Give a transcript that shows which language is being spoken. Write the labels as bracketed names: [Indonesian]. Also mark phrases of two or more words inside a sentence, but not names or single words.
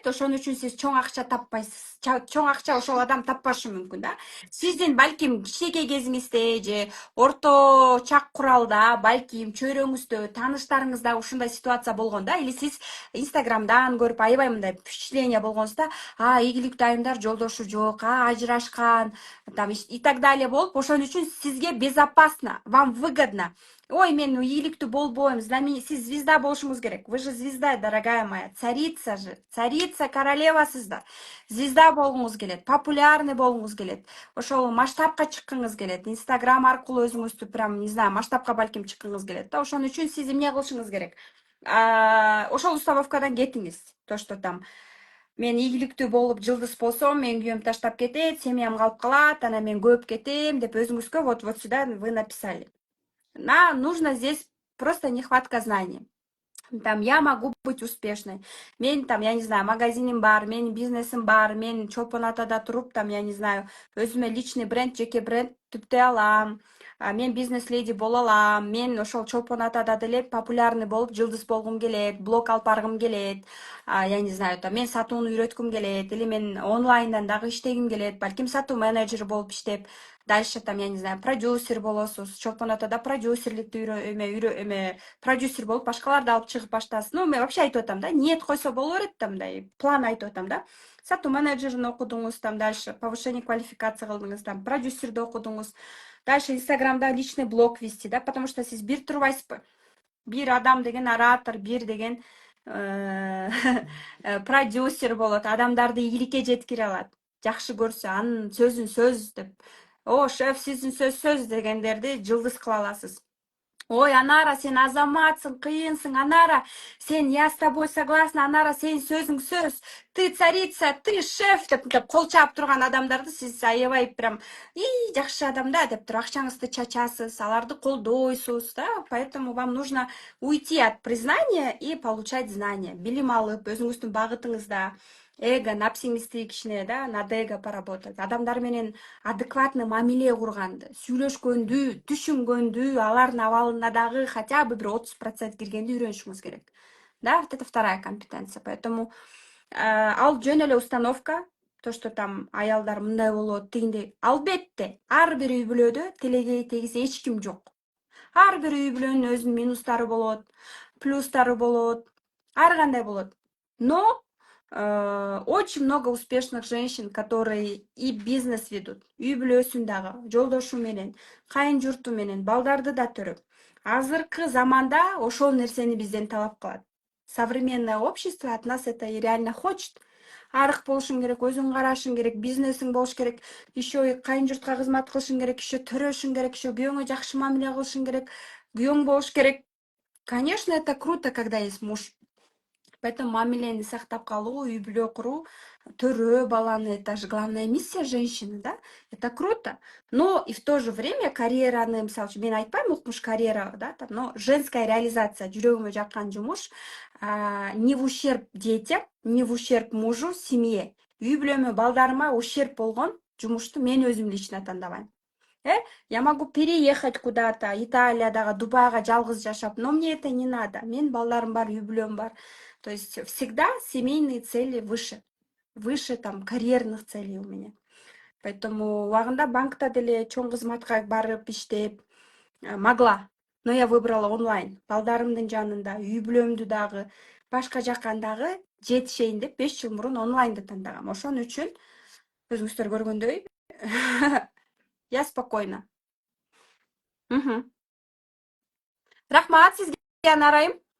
[Kyrgyz] Ошон үчүн сиз чоң акча таппайсыз. Чоң акча ошол адам таппашы мүмкүн да. Сиздин балким кичинекей кезиңизде же орто чак куралда, балким чөйрөңүздө, тааныштарыңызда ушундай ситуация болгон да, или сиз Инстаграмдан көрүп аябай мындай впечатление болгонсузда, ийгиликтүү айымдар жолдошу жок, ажырашкан, [Russian] там и так далее [Kyrgyz] болуп, ошон үчүн сизге безопасно, [Russian] вам выгодно. [Kyrgyz] Ой, мен ийгиликтүү болбойм, сиз звезда болушуңуз керек. [Russian] Вы же звезда, дорогая моя, царица же, царица, королевасыздар. [Kyrgyz] Звезда болгуңуз келет, популярный болгуңуз келет. Ошол масштабка чыккыңыз келет. Инстаграм аркылуу өзүңүздү прям, [Russian] не знаю, [Kyrgyz] масштабка балким чыккыңыз келет. Да, ошон үчүн сиз эмне кылышыңыз керек? Ошол установкадан кетиңиз. [Russian] То, что [Kyrgyz] там мен ийгиликтүү болуп жылдыз болсом, мен күйөөм таштап кетет, семьям калып калат, анан мен көп кетем деп өзүңүзгө [Russian] вот сюда вы написали. Нужно здесь просто нехватка знаний. Там я могу быть успешной. Мен там, я не знаю, [Kyrgyz] магазиним бар, мен бизнесим бар, мен Чолпон Атада туруп, [Russian] там, я не знаю, [Kyrgyz] өзүмө [Russian] личный бренд, [Kyrgyz] жеке бренд түптөй алам. Мен бизнес леди боло алам. Мен ошол Чолпон Атада деле популярный болуп, жылдыз болгум келет, блог алып баргым келет. [Russian] Я не знаю, там, [Kyrgyz] мен сатууну үйрөткүм келет, или мен онлайндан дагы иштегим келет, балким сатуу менеджери болуп иштеп, [Russian] дальше там, я не знаю, [Kyrgyz] продюсер болосуз, чолпон атада продюсерликти продюсер болуп башкаларды алып чыгып баштасыз. Ну, мен вообще айтып атам да, ниет койсо боло берет там, мындай план айтып атам да. Сатуу менеджерин окудуңуз, [Russian] там дальше повышение квалификации [Kyrgyz] кылдыңыз, там продюсерди окудуңуз. [Russian] Дальше Инстаграмда личный блог вести, да, потому что [Kyrgyz] сиз бир турбайсызбы. Бир адам деген оратор, бир деген продюсер болот, адамдарды ийгиликке жеткире алат. Жакшы көрсө, анын сөзүн сөз деп, о, шеф, сиздин сөз дегендерди жылдыз кыла аласыз. Ой, Анара, сен азаматсың, кыйынсың, Анара, сен, [Russian] я с тобой согласна, [Kyrgyz] Анара, сен сөзүң сөз, [Russian] ты царица, ты шеф, [Kyrgyz] деп кол чаап турган адамдарды сиз аябай прям, жакшы адам да, деп туруп акчаңызды чачасыз, аларды колдойсуз, да, [Russian] поэтому вам нужно уйти от признания и получать знания. [Kyrgyz] Билим алып, өзүңүздүн багытыңызда, эго, напсиңизди кичине, да, [Russian] над эго поработать. [Kyrgyz] Адамдар менен адекватный мамиле курганды, сүйлөшкөндү, түшүнгөндү, алардын абалына дагы [Russian] хотя бы [Kyrgyz] бир 30% киргенди үйрөнүшүңүз керек. Да, [Russian] вот это вторая компетенция. [Kyrgyz] Поэтому ал жөн эле установка, то, что там аялдар мындай болот, тигиндей. Албетте, ар бир үй бүлөдө тилеге тегиз эч ким жок. Ар бир үй бүлөнүн өзүнүн минустары болот, плюстары болот, ар кандай болот. [Russian] Но очень много успешных женщин, которые и бизнес ведут, [Kyrgyz] үй бүлөсүн дагы, жолдошу менен, кайын журту менен, балдарды да төрөп. Азыркы заманда ошол нерсени бизден талап кылат. [Russian] Современное общество от нас это и реально хочет. [Kyrgyz] Арык болушуң керек, өзүң карашың керек, бизнесиң болуш керек, еще и кайын журтка кызмат кылышың керек, еще төрөшүң керек, еще күйөөңө жакшы мамиле кылышың керек, күйөөң болуш керек. [Russian] Конечно, это круто, когда есть муж. [Kyrgyz] Поэтому мамилени сактап калуу, үй бүлө куруу, төрөө баланы, [Russian] это же главная миссия женщины, да? Это круто. Но и в то же время [Kyrgyz] карьераны, мисалы үчүн, мен айтпайм, укмуш карьера, да, там, [Russian] но женская реализация, [Kyrgyz] жүрөгүмө жаккан жумуш, [Russian] не в ущерб детям, не в ущерб мужу, семье. [Kyrgyz] Үй бүлөмө, балдарыма ущерб болгон жумушту мен өзүм лично тандабайм. [Russian] Я могу переехать куда-то, [Kyrgyz] Италиядагы, Дубайга жалгыз жашап, [Russian] но мне это не надо. [Kyrgyz] Мен балдарым бар, үй бүлөм бар. [Russian] То есть всегда семейные цели выше там карьерных целей у меня. [Kyrgyz] Поэтому убагында банкта деле чоң кызматка барып иштеп могла, [Russian] но я выбрала онлайн. [Kyrgyz] Балдарымдын жанында, үй бүлөмдү дагы, башка жаккан дагы жетишейин деп 5 жыл мурун онлайнды тандагам. Ошон үчүн өзүңүздөр көргөндөй [Russian] я спокойна. [Kyrgyz] Рахмат сизге, Анарайым.